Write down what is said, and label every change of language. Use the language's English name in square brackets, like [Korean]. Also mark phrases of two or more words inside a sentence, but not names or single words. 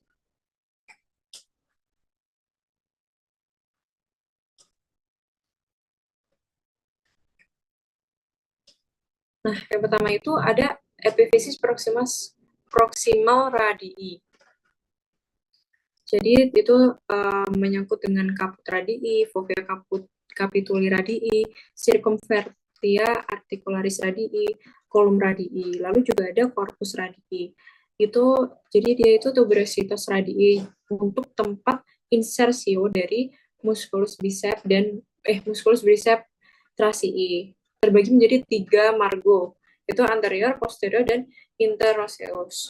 [Indonesian] Nah, yang pertama itu ada [Latin] epiphysis proximal radii. [Indonesian] Jadi itu menyangkut dengan [Latin] caput radii, fovea capituli radii, circumferentia articularis radii, kolum radii, [Indonesian] lalu juga ada [Latin] corpus radii. [Indonesian] Itu jadi dia itu [Latin] tuberositas radii [Indonesian] untuk tempat insersio dari [Latin] musculus bicep [Indonesian] dan [Latin] musculus bicep tracii. [Indonesian] Terbagi menjadi 3 margo, itu anterior, posterior, dan interoseus.